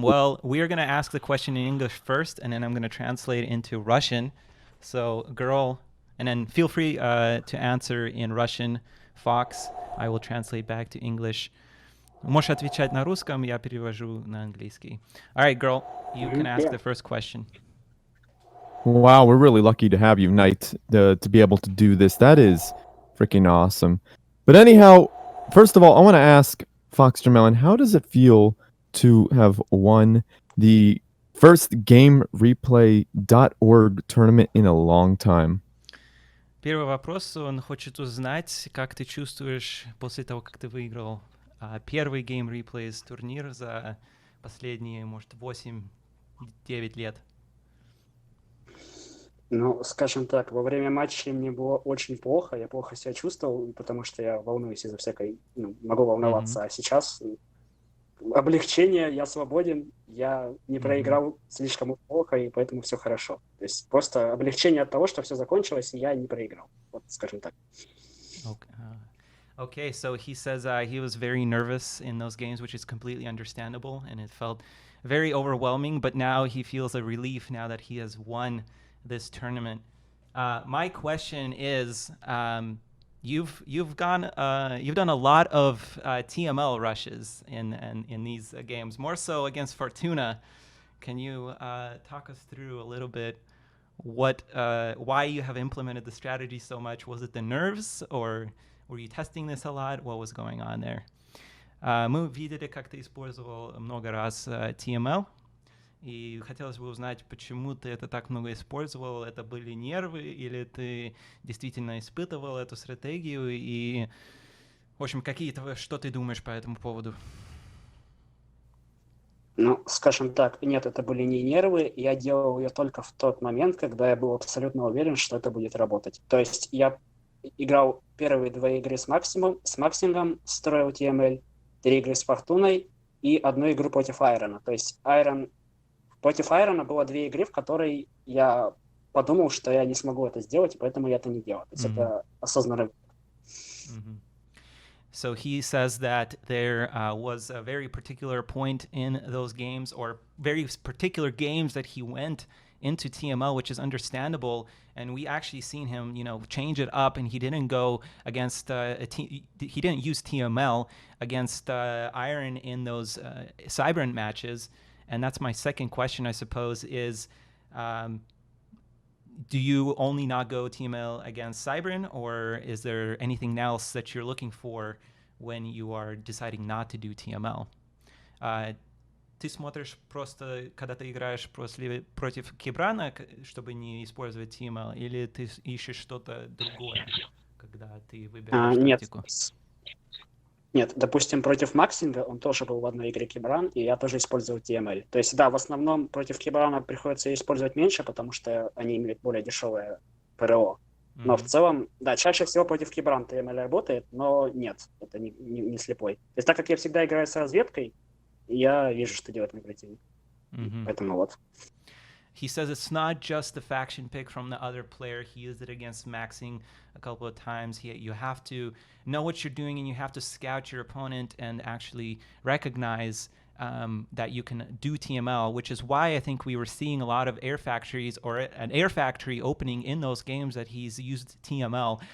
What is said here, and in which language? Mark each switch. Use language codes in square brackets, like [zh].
[en] Well, we are going to ask the question in English first, and then I'm going to translate into Russian. So, girl, and then feel free to answer in Russian. Fox, I will translate back to English. [ru] Можешь отвечать на русском, я перевожу на английский. [en] All right, girl, you can ask Yeah. the first question. Wow, we're really lucky to have you, Knight, to be able to do this. That is freaking awesome. But anyhow, first of all, I want to ask Fox Jamelin, how does it feel to have won the first GameReplay.org tournament in a long time? [ru] Первый вопрос, он хочет узнать, как ты чувствуешь после того, как ты выиграл первый Game Replays турнир за последние, может, 8-9 лет. Ну, скажем так, во время матча мне было очень плохо, я плохо себя чувствовал, потому что я волнуюсь из-за всякой, могу волноваться. А сейчас облегчение, я свободен, я не проиграл слишком плохо, и поэтому все хорошо. То есть просто облегчение от того, что все закончилось, и я не проиграл. Вот, скажем так. [en] Okay, so he says he was very nervous in those games, which is completely understandable, and it felt very overwhelming. But now he feels a relief now that he has won this tournament. My question is, you've done a lot of TML rushes in these games, more so against Fortuna. Can you talk us through a little bit why you have implemented the strategy so much? Was it the nerves, or were you testing this a lot? What was going on there? [ru] Мы видели, как ты использовал много раз TML, и хотелось бы узнать, почему ты это так много использовал. Это были нервы, или ты действительно испытывал эту стратегию? И, в общем, что ты думаешь по этому поводу? Ну, скажем так, нет, это были не нервы, я делал ее только в тот момент, когда я был абсолютно уверен, что это будет работать. То есть я играл первые 2 игры с Максимом, строил TML, 3 игры с Фортуной и 1 игру против Айрона. То есть против Айрона было 2 игры, в которой я подумал, что я не смогу это сделать, и поэтому я это не делал. То есть это осознанно. [en] So he says that there was a very particular point in those games, or very particular games, that he went into TML, which is understandable. And we actually seen him, change it up, and he didn't go against he didn't use TML against Iron in those Cybern matches. And that's my second question, I suppose, is do you only not go TML against Cybern, or is there anything else that you're looking for when you are deciding not to do TML? [ru] Ты смотришь просто, когда ты играешь против Кибрана, чтобы не использовать TML, или ты ищешь что-то другое, когда ты выбираешь Нет, тактику? Нет, допустим, против Максинга он тоже был в 1 игре Кибран, и я тоже использовал TML. То есть, да, в основном против Кибрана приходится использовать меньше, потому что они имеют более дешевое ПРО. Но в целом, да, чаще всего против Кибран TML работает, но нет, это не слепой. То есть, так как я всегда играю с разведкой, я вижу, что делать мой противник. Поэтому вот. [en] He says it's not just the faction pick from the other player. He used it against Maxing a couple of times. You have to know what you're doing, and you have to scout your opponent and actually recognize that you can do TML, which is why I think we were seeing a lot of air factories, or an air factory opening in those games that he's used TML.